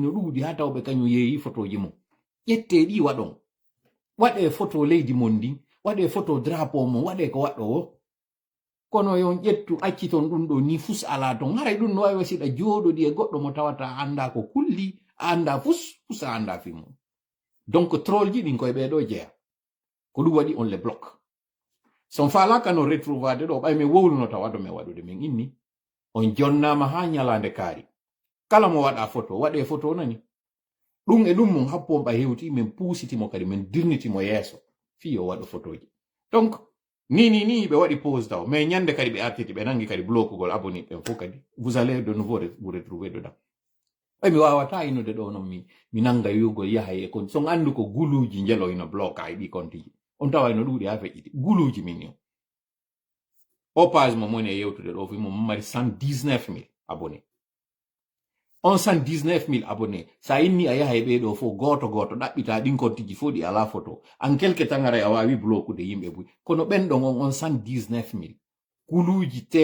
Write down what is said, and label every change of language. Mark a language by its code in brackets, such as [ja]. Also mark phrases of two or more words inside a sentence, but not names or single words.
[ff] no ɗuuɗi ha tawɓe kañum yeeyi photoji mum ƴette ɗi waɗon waɗe photo leydi mon ndin waɗe photo drapeau mon waɗe ko waɗɗo o kono yon ƴettu acciton ɗum ɗo ni fus ala ton haray ɗum no wawi wasiɗa jooɗoɗi e goɗɗo mo tawata anda ko kulli a anda fus a anda fi mum donc troll ji ɗin koye ɓeɗo jeeya ko ɗum waɗi on [fr] le bloc [ff] son falaka no retrouvade ɗo ɓay min wowluno tawado min waɗude min inni on jonnama ha ñalande kaari kala mo waɗa photo waɗe photo nani ɗum e ɗum mum happon ɓa hewti min puusitimo kadi min dirnitimo yeeso fi o waɗa photoji donc ni ɓe waɗi pause taw mais ñande kadi ɓe artiti ɓe nangi kadi blokugol aboni ɓen fof kadi [fr] vous allez de nouveau vous retrouver dedans [ff] ɓay mi wawata inude ɗo noon mi nanga wiwgol yahay e kon son andu ko guluji jeloyno bloka e ɗi kontiji on tawa no ɗuuɗi ha feƴƴiti guluji min yo o page mo moni e yewtude ɗo fimo mari 119 000 abonnés on 119 000 abonnés sa inni a yaha e ɓeɗo fof goto ɗaɓɓita ɗin kontiji fof ɗi ala photo [fr] en quelque [ff] tangara a wawi blokude yimɓe buy kono ɓen ɗon on 119 000 guluji